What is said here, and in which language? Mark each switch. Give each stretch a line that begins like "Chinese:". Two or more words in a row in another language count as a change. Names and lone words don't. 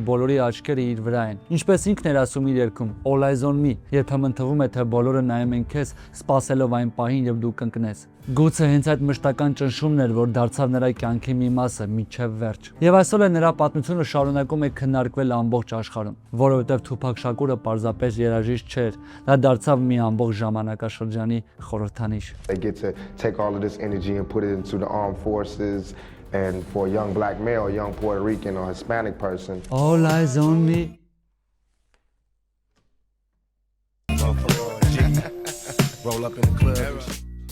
Armenian: բոլորի աչքերը իր վրա են։ Ինչպես ինքն էր ասում իր երգում All Eyes on Me, երբեմն թվում է, թե բոլորը նայում են քեզ, սպասելով այն պահին, երբ դու կընկնես։ Գուցե հենց այդ մշտական ճնշումն էր, որ դարձավ նրա կյանքի մի մասը մինչև վերջ։ Եվ այսօր է նրա պատմությունը շարունակում է քննարկվել ամբողջ աշխարհում, որովհետև Թուփակ Շակուրը պարզապես երաժիշտ չէր, նա դարձավ մի ամբողջ ժամանակաշրջանի խորհրդանիշ։
English: They get to take all of this energy and put it into the armed forces. And for a young black male, a young Puerto Rican or Hispanic person, All Eyes on Me. roll up in the club.